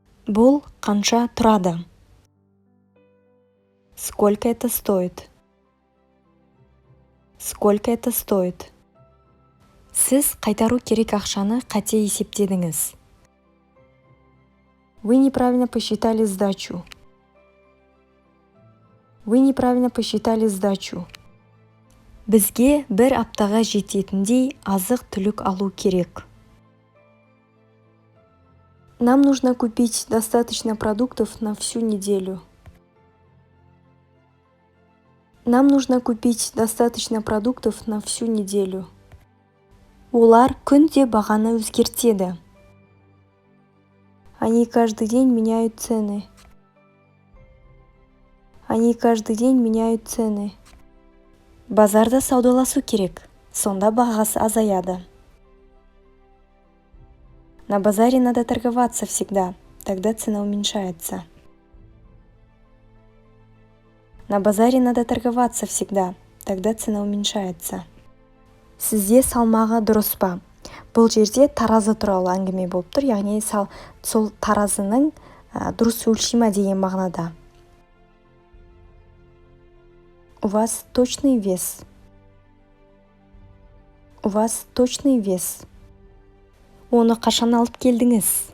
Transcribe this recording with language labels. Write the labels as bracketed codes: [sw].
[kk] Бұл қанша тұрады? [ru] Сколько это стоит? Сколько это стоит? [kk] Сіз қайтару керек ақшаны қате есептедіңіз. [ru] Вы неправильно посчитали сдачу. Вы неправильно посчитали сдачу. [kk] Бізге бір аптаға жететіндей азық-түлік алу керек. [ru] Нам нужно купить достаточно продуктов на всю неделю. Нам нужно купить достаточно продуктов на всю неделю. [kk] Олар күнде бағаны өзгертеді. [ru] Они каждый день меняют цены. Они каждый день меняют цены. [kk] Базарда саудаласу керек, сонда бағасы азаяды. [ru] На базаре надо торговаться всегда, тогда цена уменьшается. На базаре надо торговаться всегда, тогда цена уменьшается. [kk] Сізде салмағы дұрыс па? Бұл жерде таразы туралы әңгіме болып тұр, яғни сол таразының дұрыс өлшемі деген мағынада. [ru] У вас точный вес. У вас точный вес. [kk] Оны қашан алып келдіңіз?